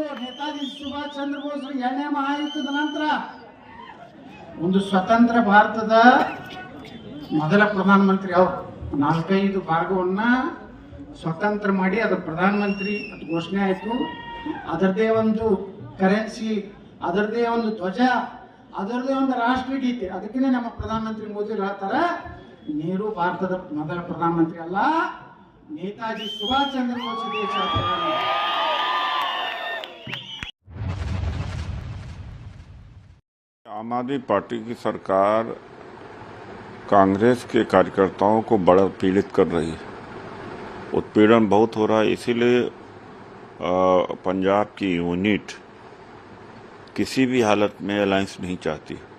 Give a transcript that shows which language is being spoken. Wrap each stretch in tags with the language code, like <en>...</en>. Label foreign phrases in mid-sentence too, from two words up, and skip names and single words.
<kn>ನೇತಾಜಿ ಸುಭಾಷ್ ಚಂದ್ರ ಬೋಸರು 2ನೇ ಮಹಾಯುದ್ಧದ ನಂತರ ಒಂದು ಸ್ವತಂತ್ರ ಭಾರತದ ಮೊದಲ ಪ್ರಧಾನಮಂತ್ರಿ ಅವರು 4-5 ಭಾಗವನ್ನ ಸ್ವತಂತ್ರ ಮಾಡಿ ಅದರ ಪ್ರಧಾನಮಂತ್ರಿ ಅದು ಘೋಷಣೆ ಆಯಿತು. ಅದರದೇ ಒಂದು ಕರೆನ್ಸಿ, ಅದರದೇ ಒಂದು ಧ್ವಜ, ಅದರದೇ ಒಂದು ರಾಷ್ಟ್ರಗೀತೆ. ಅದಕ್ಕೆ ನಮ್ಮ ಪ್ರಧಾನಮಂತ್ರಿ ಮೋದಿ ಹೇಳ್ತಾರೆ, ನೆಹರು ಭಾರತದ ಮೊದಲ ಪ್ರಧಾನಮಂತ್ರಿ ಅಲ್ಲ, ನೇತಾಜಿ ಸುಭಾಷ್ ಚಂದ್ರ ಬೋಸ್ ದೇಶದ ಪ್ರಧಾನಮಂತ್ರಿ.</kn> <hi>आम आदमी पार्टी की सरकार कांग्रेस के कार्यकर्ताओं को बड़ा पीड़ित कर रही है, उत्पीड़न बहुत हो रहा है। इसीलिए पंजाब की यूनिट किसी भी हालत में अलायंस नहीं चाहती।</hi>